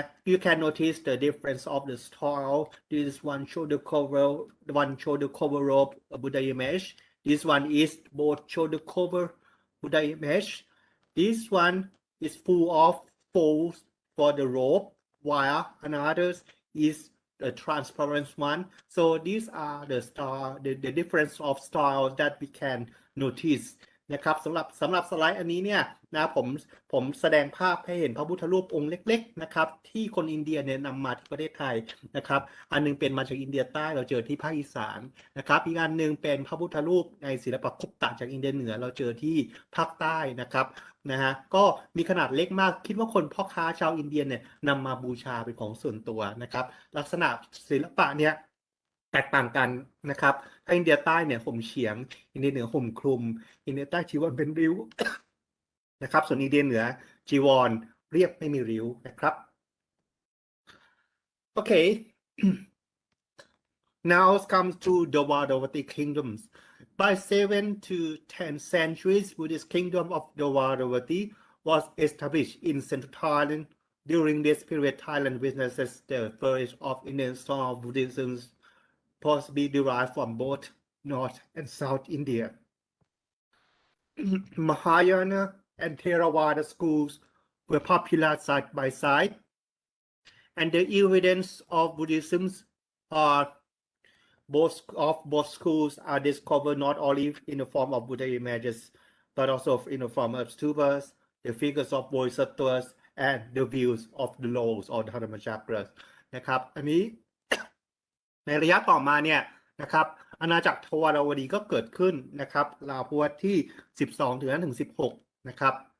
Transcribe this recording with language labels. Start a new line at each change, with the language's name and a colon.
English: You can notice the difference of the style. This one shoulder cover, one shoulder cover robe Buddha image. This one is both shoulder cover Buddha image. This one is full of folds for the robe, while another is a transparent one. So these are the difference of style that we can notice
Thai: นะครับสำหรับสไลด์อันนี้เนี่ยนะผมแสดงภาพให้เห็นพระพุทธรูปองค์เล็กๆนะครับที่คนอินเดียเนี่ยนำมาที่ประเทศไทยนะครับอันนึงเป็นมาจากอินเดียใต้เราเจอที่ภาคอีสานนะครับอีกอันนึงเป็นพระพุทธรูปในศิลปะคุปตะจากอินเดียเหนือเราเจอที่ภาคใต้นะครับ นะฮะก็มีขนาดเล็กมากคิดว่าคนพ่อค้าชาวอินเดียเนี่ยนำมาบูชาเป็นของส่วนตัวนะครับลักษณะศิลปะเนี่ย แตกต่างกันนะครับถ้าอินเดียใต้เนี่ยห่มเฉียงอินเดียเหนือห่มคลุมอินเดียใต้จีวรเป็นริ้ว นะครับส่วนอินเดียเหนือจีวรเรียบไม่มีริ้วนะครับ
English: Okay now comes to the Dvaravati kingdoms. By 7 to 10 centuries, Buddhist kingdom of Dvaravati was established in central Thailand. During this period, Thailand witnesses the flourish of Indian style of Buddhism, possibly derived from both North and South India. Mahayana and Theravada schools were popular side by side. and the evidence of Buddhism are both schools are discovered not only in the form of Buddha images, but also in the form of stupas, the figures of bodhisattvas, and the views of the laws or dharma chakras
Thai: นะครับอันนี้ ในระยะต่อมาเนี่ยนะครับอาณาจักรทวารวดีก็เกิดขึ้นนะครับราวพุทธที่12ถึง16นะครับ